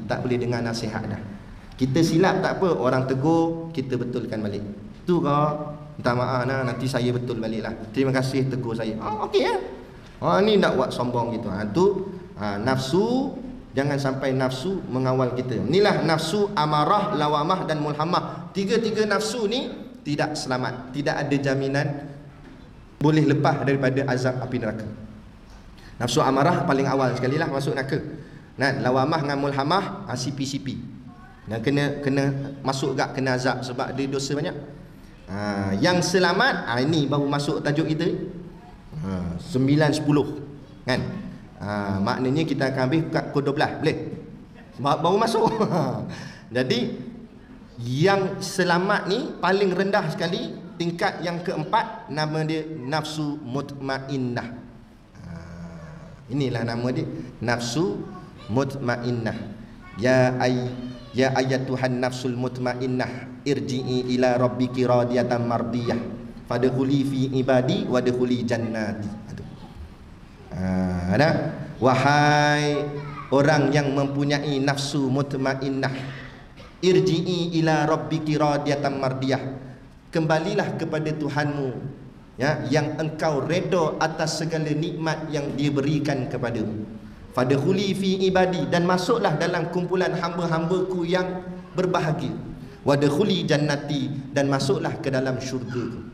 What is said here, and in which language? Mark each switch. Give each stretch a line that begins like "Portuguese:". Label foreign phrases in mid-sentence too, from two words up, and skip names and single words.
Malay: Tak boleh dengar nasihat dah. Kita silap tak apa, orang tegur, kita betulkan balik. Tu kau minta maaf nanti saya betul balik lah. Terima kasih tegur saya. Okey ya. Ni nak buat sombong gitu. Nafsu, jangan sampai nafsu mengawal kita. Inilah nafsu amarah, lawamah dan mulhamah. Tiga-tiga nafsu ni tidak selamat. Tidak ada jaminan boleh lepas daripada azab api neraka. Nafsu amarah paling awal sekali lah masuk neraka. Lawamah dengan mulhamah CP. Dan kena masuk gak kena azab sebab dia dosa banyak. Yang selamat ini baru masuk tajuk kita 9-10 kan. Maknanya kita akan ambil kat pukul 12 boleh? Baru masuk. Jadi yang selamat ni paling rendah sekali tingkat yang keempat, nama dia nafsu mutmainnah. Inilah nama dia, nafsu mutmainnah.
Arabic: يا أيتها النفس المطمئنة ارجعي إلى ربك راضية مرضية فادخلي في عبادي وادخلي جنتي.
Malay: Ada, wahai orang yang mempunyai nafsu mutmainnah,
Arabic: ارجعي إلى ربك راضية مرضية,
Malay: kembalilah kepada Tuhanmu, ya, yang engkau redha atas segala nikmat yang dia berikan kepadamu.
Arabic: فادخلي في عبادي,
Malay: dan masuklah dalam kumpulan hamba-hambaku yang berbahagia.
Arabic: وادخلي جنتي,
Malay: dan masuklah ke dalam syurga.